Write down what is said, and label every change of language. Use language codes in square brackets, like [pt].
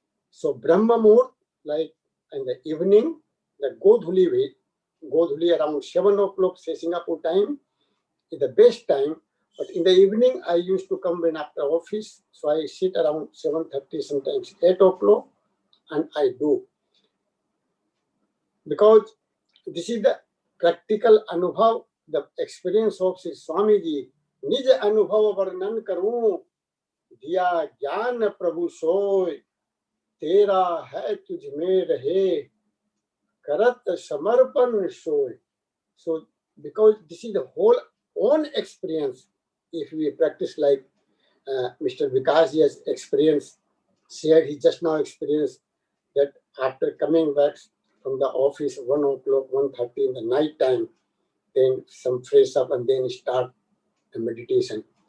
[en] So Brahma Muhurt, like in the evening, the Godhuli around 7 o'clock, say Singapore time, is the best time. But in the evening, I used to come when after office, so I sit around 7:30, sometimes 8 o'clock, and I do. Because this is the practical anubhav, the experience of Sri Swamiji. [hi] निज अनुभव वर्णन करूं दिया ज्ञान प्रभु सोय तेरा है तुझ में रहे करत समर्पण सोय. [en] So because this is the whole own experience, if we practice like Mr. Vikas has experienced, shared, he just now experienced that after coming back from the office 1 o'clock, 1:30 in the night time, then some fresh up and then start a meditation.